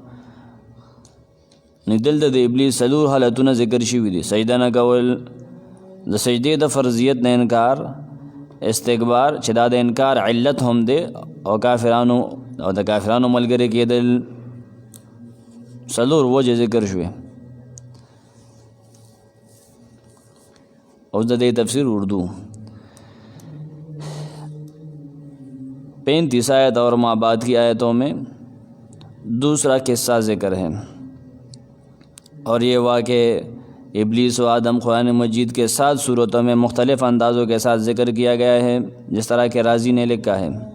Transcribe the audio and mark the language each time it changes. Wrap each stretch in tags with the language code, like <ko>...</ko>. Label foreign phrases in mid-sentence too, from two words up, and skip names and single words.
<ps>نو دلته د ابلیس څلور حالتونه ذکر شوي دي، سجده نه کول، د سجدې د فرضیت نه انکار، استکبار چې دا د انکار علت هم دی، او کافرانو او د کافرانو ملګری کېدل، څلور وجې ذکر شوې. اوس د دې تفسیر</ps> <ur>اردو 35 آیت اور ماں بعد کی آیتوں میں دوسرا قصہ ذکر ہے، اور یہ واقع ابلیس و آدم قرآن مجید کے 7 صورتوں میں مختلف اندازوں کے ساتھ ذکر کیا گیا ہے، جس طرح کہ رازی نے لکھا ہے.</ur>